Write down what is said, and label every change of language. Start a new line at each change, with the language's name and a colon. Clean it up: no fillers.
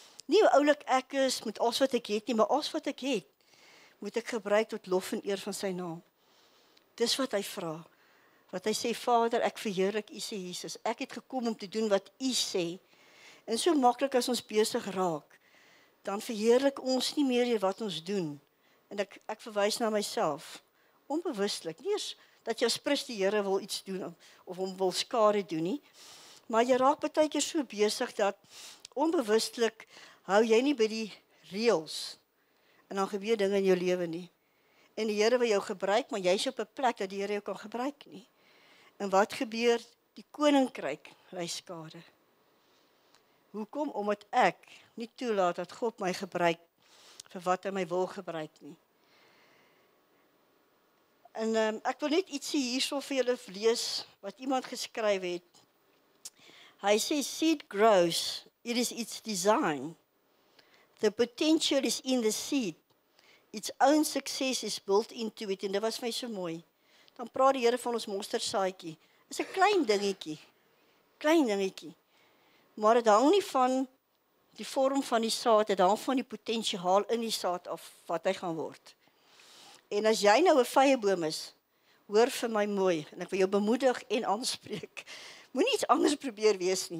Afrikaans: Nie hoe oulik ek is, met alles wat ek het nie, maar alles wat ek het, moet ek gebruik tot lof en eer van sy naam. Dis wat hy vra. Wat hy sê, Vader, ek verheerlik U, sê Jesus. Ek het gekom om te doen wat U sê. En so maklik as ons besig raak, dan verheerlik ons nie meer wat ons doen. En ek verwys na myself, onbewustelik, nie eens dat jy as prins die Here wil iets doen, of hom wil skade doen nie, maar jy raak baie keer so besig, dat onbewustelik hou jy nie by die reëls, en dan gebeur dinge in jou lewe nie. En die Here wil jou gebruik, maar jy is op 'n plek, dat die Here jou kan gebruik nie. En wat gebeur? Die koninkryk ly skade. Hoekom? Omdat ek nie toelaat dat God my gebruik vir wat hy my wil gebruik nie. En ek wil net ietsie hierso vir julle lees wat iemand geskryf het. Hy sê,
English: seed grows, it is its design. The potential is in the seed. Its own success is built into it.
Afrikaans: En dit was vir my so mooi. Dan praat die Here van ons mosterdsaadjie. Dit is 'n klein dingetjie. Maar dit hang nie van die vorm van die saad, dit hang van die potensiaal in die saad af, wat hy gaan word. En as jy nou 'n vyeboom is, hoor vir my mooi, en ek wil jou bemoedig en aanspreek, moenie iets anders probeer wees nie.